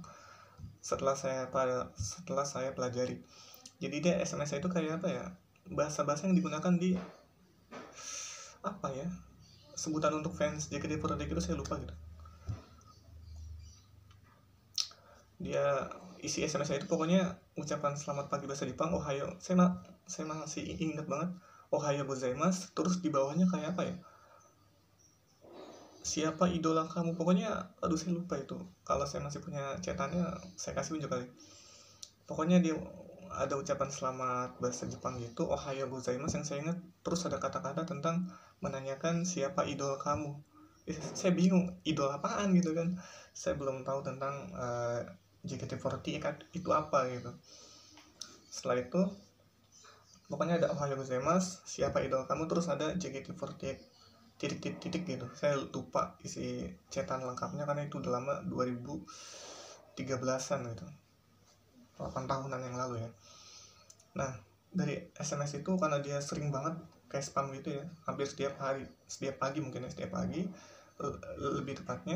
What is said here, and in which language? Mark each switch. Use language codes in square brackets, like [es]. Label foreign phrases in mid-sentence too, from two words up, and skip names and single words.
[id] Setelah saya pelajari, jadi dia SMS itu kayak apa ya, bahasa-bahasa yang digunakan di apa ya, sebutan untuk fans JKT48 itu saya lupa gitu. Dia isi SMS-nya itu pokoknya ucapan selamat pagi bahasa Jepang, ohayo. Saya masih ingat banget, [ja] おはようございます. [id] Terus di bawahnya kayak apa ya, siapa idola kamu, pokoknya aduh saya lupa itu. Kalau saya masih punya catatannya saya kasih unjuk kali. Pokoknya dia ada ucapan selamat bahasa Jepang gitu, [ja] おはようございます [id] yang saya ingat. Terus ada kata-kata tentang menanyakan siapa idol kamu. Saya bingung idol apaan gitu kan, saya belum tahu tentang JKT48 kan itu apa gitu. Setelah itu pokoknya ada [ja] おはようございます, [id] siapa idol kamu, terus ada JKT48 titik-titik gitu. Saya lupa isi cetan lengkapnya karena itu udah lama, 2013-an gitu, 8 tahunan yang lalu ya. Nah dari SMS itu karena dia sering banget kayak spam gitu ya, hampir setiap hari, setiap pagi mungkin ya, setiap pagi lebih tepatnya.